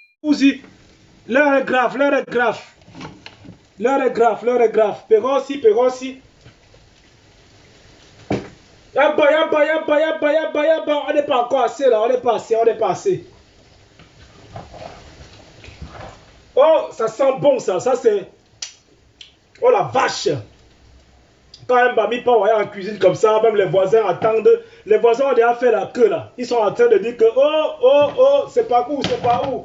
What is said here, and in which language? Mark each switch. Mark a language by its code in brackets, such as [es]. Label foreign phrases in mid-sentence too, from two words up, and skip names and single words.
[fr] Simbouzi. L'heure est grave, l'heure est grave. L'heure est grave, l'heure est grave. Perossi, Perossi. Yaba, yaba, yaba, yaba, yaba, yaba. On n'est pas encore assez là, on n'est pas assez, on n'est pas assez. Oh, ça sent bon ça, ça c'est... Oh la vache. Quand un bami part en cuisine comme ça, même les voisins attendent. Les voisins ont déjà fait la queue là. Ils sont en train de dire que oh, oh, oh, c'est pas où, c'est pas où.